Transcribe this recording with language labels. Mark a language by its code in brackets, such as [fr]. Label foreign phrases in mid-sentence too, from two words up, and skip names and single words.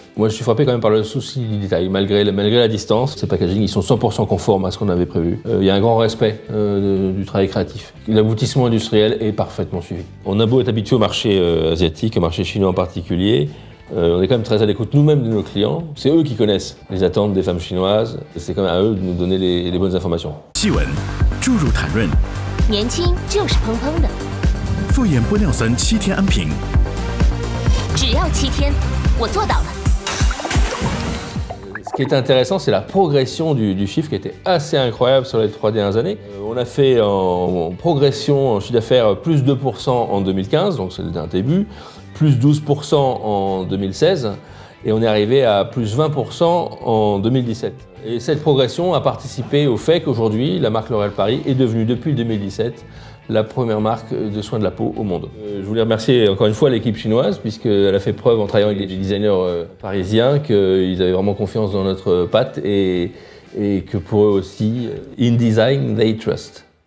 [fr] Moi, je suis frappé quand même par le souci du détail. Malgré la distance, ces packagings, ils sont 100% conformes à ce qu'on avait prévu. Il y a un grand respect du travail créatif. L'aboutissement industriel est parfaitement suivi. On a beau être habitué au marché asiatique, au marché chinois en particulier, on est quand même très à l'écoute nous-mêmes de nos clients. C'est eux qui connaissent les attentes des femmes chinoises. C'est quand même à eux de nous donner les bonnes informations. [zh] 细纹，注入弹润，年轻就是砰砰的，复眼玻尿酸7天安瓶，只要7天，我做到了。 [fr] Ce qui est intéressant, c'est la progression du chiffre qui était assez incroyable sur les 3 dernières années. On a fait en progression en chiffre d'affaires plus 2% en 2015, donc c'était un début, plus 12% en 2016, et on est arrivé à plus 20% en 2017. Et cette progression a participé au fait qu'aujourd'hui, la marque L'Oréal Paris est devenue, depuis 2017, la première marque de soins de la peau au monde. Je voulais remercier encore une fois l'équipe chinoise, puisqu'elle a fait preuve en travaillant avec des designers parisiens qu'ils avaient vraiment confiance dans notre patte et que pour eux aussi, [en] in design, they trust.